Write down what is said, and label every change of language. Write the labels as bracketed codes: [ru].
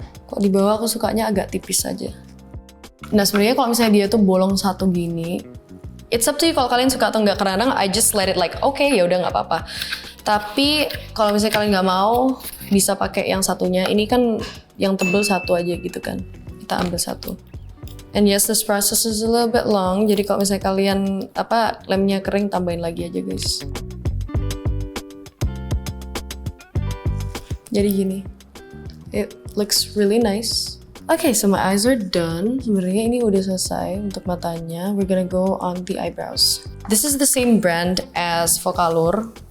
[id] Kok di bawah aku sukanya agak tipis aja. Nah sebenarnya kalau misalnya dia tuh bolong satu gini, [en] it's up to you [id] kalau kalian suka atau nggak. [en] Kadang I just let it like okay [id] ya udah nggak apa-apa. Tapi kalau misalnya kalian nggak mau, bisa pakai yang satunya. Ini kan yang tebel satu aja gitu kan. Kita ambil satu. [en] And yes, this process is a little bit long. [id] Jadi kalau misalnya kalian lemnya kering, tambahin lagi aja guys. [en] Jadi gini, it looks really nice. Okay, so my eyes are done. [id] Sebenarnya ini udah selesai untuk matanya. [en] We're gonna go on the eyebrows. This is the same brand as Focallure.